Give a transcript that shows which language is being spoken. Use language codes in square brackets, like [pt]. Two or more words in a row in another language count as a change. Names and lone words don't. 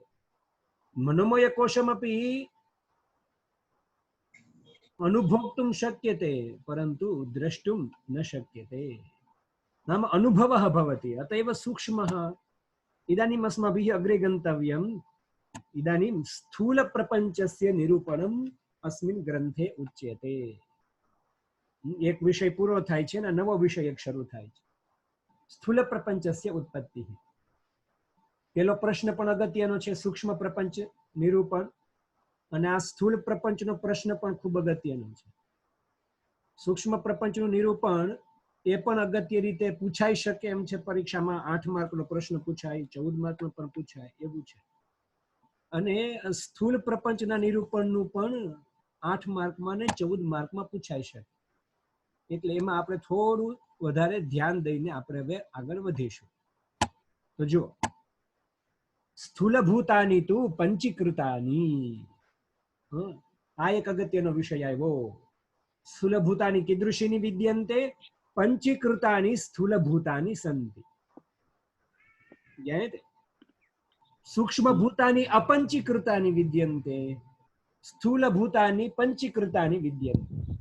[sa] मनोमयकोशमपि अनुभोक्तुं शक्यते परन्तु द्रष्टुं न शक्यते। नाम अनुभवः भवति। अतएव सूक्ष्मः। इदानीम् अस्माभिः अग्रे गन्तव्यम्। इदानीं स्थूलप्रपञ्चस्य निरूपणम् अस्मिन् ग्रन्थे उच्यते। [gu] એક વિષય પૂરો થાય છે ને નવો વિષય એક શરૂ થાય છે। [sa] स्थूल प्रपंचस्य उत्पत्ति। [gu] પેલો પ્રશ્ન પણ અગત્યનો છે, સૂક્ષ્મ પ્રપંચ નિરૂપણ। અને આ સ્થૂલ પ્રપંચનો પ્રશ્ન પણ ખૂબ અગત્યનો છે। સૂક્ષ્મ પ્રપંચનું નિરૂપણ એ પણ અગત્ય રીતે પૂછાઈ શકે એમ છે। પરીક્ષામાં 8 માર્કનો પ્રશ્ન પૂછાય, 14 માર્કનો પણ પૂછાય એવું છે। અને સ્થૂલ પ્રપંચના નિરૂપણનું પણ 8 માર્કમાં ને 14 માર્કમાં પૂછાઈ શકે। એટલે એમાં આપણે થોડું વધારે ध्यान દઈને આપણે હવે આગળ વધીશું। તો જો [sa] स्थूलभूतानि तु पंचीकृतानि। [gu] આ એક અગત્યનો વિષય આવ્યો। [sa] स्थूलभूतानि कीदृशीनि विद्यन्ते? पंचीकृतानि स्थूलभूतानि सन्ति। ज्ञायते? सूक्ष्मभूतानि अपंचीकृतानि विद्यन्ते, स्थूलभूतानि पंचीकृतानि विद्यन्ते।